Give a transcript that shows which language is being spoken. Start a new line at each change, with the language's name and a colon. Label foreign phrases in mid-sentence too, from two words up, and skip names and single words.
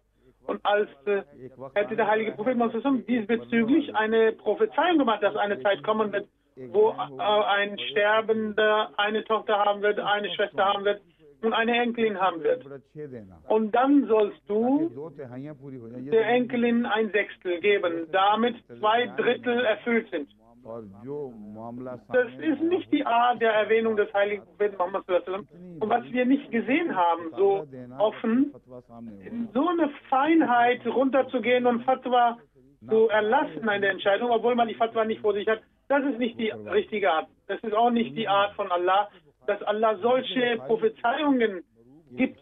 German: Und als hätte der heilige Prophet diesbezüglich eine Prophezeiung gemacht, dass eine Zeit kommen wird, wo ein Sterbender eine Tochter haben wird, eine Schwester haben wird und eine Enkelin haben wird. Und dann sollst du der Enkelin ein Sechstel geben, damit 2/3 erfüllt sind. Das ist nicht die Art der Erwähnung des heiligen Propheten Muhammad
Arabic: صلى الله عليه وسلم.
German: Und was wir nicht gesehen haben, so offen, so eine Feinheit runterzugehen und Fatwa zu erlassen in der Entscheidung, obwohl man die Fatwa nicht vor sich hat, das ist nicht die richtige Art. Das ist auch nicht die Art von Allah, dass Allah solche Prophezeiungen gibt.